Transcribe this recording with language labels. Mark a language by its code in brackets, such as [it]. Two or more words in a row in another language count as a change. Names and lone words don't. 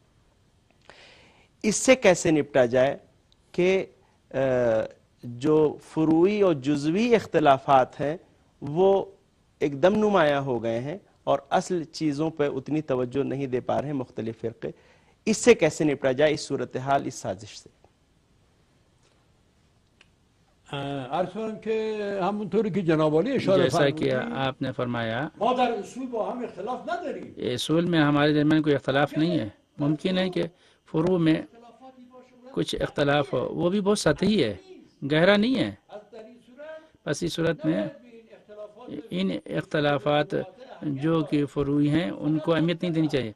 [ur] اس سے کیسے نپٹا جائے کہ جو فروعی اور جزوی اختلافات ہیں وہ ایک دم نمایاں ہو گئے ہیں اور اصل چیزوں پہ اتنی توجہ نہیں دے پا رہے ہیں مختلف فرقے، اس سے کیسے نپٹا جائے، اس صورتحال، اس سازش سے؟ [fa] عرض کنم که همونطوری که جناب عالی اشاره [ur] جیسا کہ [fa] فرمودید [ur] آپ نے فرمایا [fa] ما در اصول با هم اختلاف نداریم. [ur] اصول میں ہمارے درمیان کوئی اختلاف نہیں ہے، ممکن ہے کہ فروع میں کچھ اختلاف ہو، وہ بھی بہت سطحی ہے، گہرا نہیں ہے۔ بس اس صورت میں ان اختلافات جو کہ فروعی ہیں ان کو اہمیت نہیں دینی چاہیے۔